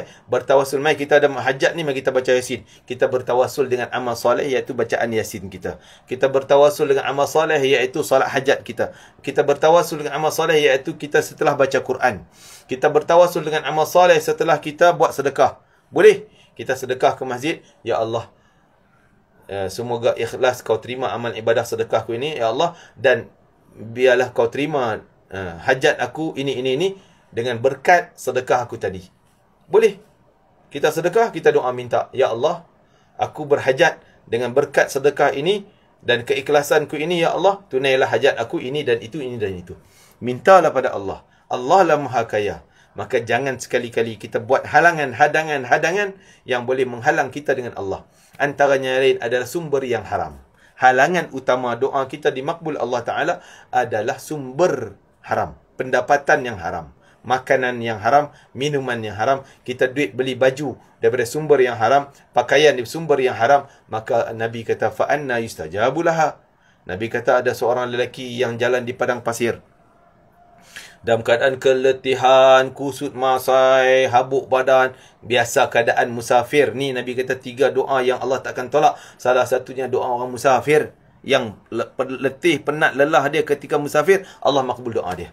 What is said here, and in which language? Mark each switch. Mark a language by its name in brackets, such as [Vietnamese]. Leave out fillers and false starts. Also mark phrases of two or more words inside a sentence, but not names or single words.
[Malay] Bertawassul, mari kita ada hajat ni, mari kita baca Yasin. Kita bertawassul dengan amal soleh, iaitu bacaan Yasin kita. Kita bertawassul dengan amal soleh, iaitu salat hajat kita. Kita bertawassul dengan amal soleh, iaitu kita setelah baca Quran. Kita bertawassul dengan amal soleh setelah kita buat sedekah. Boleh kita sedekah ke masjid. Ya Allah, semoga ikhlas kau terima amal ibadah sedekahku ini, Ya Allah. Dan biarlah kau terima hajat aku ini dengan berkat sedekah aku tadi. Boleh. Kita sedekah, kita doa minta, Ya Allah, aku berhajat dengan berkat sedekah ini dan keikhlasanku ini, Ya Allah, tunailah hajat aku ini dan itu. Mintalah pada Allah. Allah lah Maha Kaya. Maka jangan sekali-kali kita buat hadangan yang boleh menghalang kita dengan Allah. Antaranya lain adalah sumber yang haram. Halangan utama doa kita dimakbul Allah Ta'ala adalah sumber haram. Pendapatan yang haram. Makanan yang haram, minuman yang haram, kita duit beli baju daripada sumber yang haram, pakaian dari sumber yang haram, maka Nabi kata [Arabic] فأنى يستجاب لها. [Malay] Nabi kata ada seorang lelaki yang jalan di padang pasir dalam keadaan keletihan, kusut masai, habuk badan, biasa keadaan musafir. Ni Nabi kata 3 doa yang Allah takkan tolak. Salah satunya doa orang musafir yang letih, penat, lelah dia ketika musafir, Allah makbul doa dia.